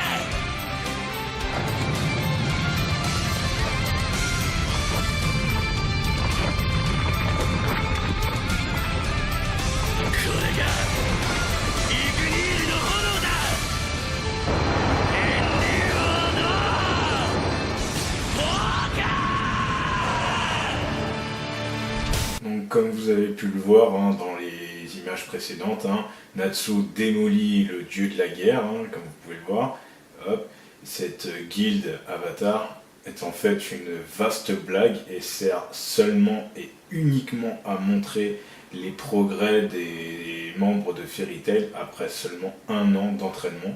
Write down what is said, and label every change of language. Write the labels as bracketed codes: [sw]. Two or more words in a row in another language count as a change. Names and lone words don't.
[ja] これがイグニールの炎だ。炎竜王の [fr] Donc comme vous avez pu le voir hein, dans les images précédentes, hein, Natsu démolit le dieu de la guerre, hein, comme vous pouvez le voir. Hop. Cette guilde Avatar est en fait une vaste blague et sert seulement et uniquement à montrer les progrès des membres de Fairy Tail après seulement 1 an d'entraînement.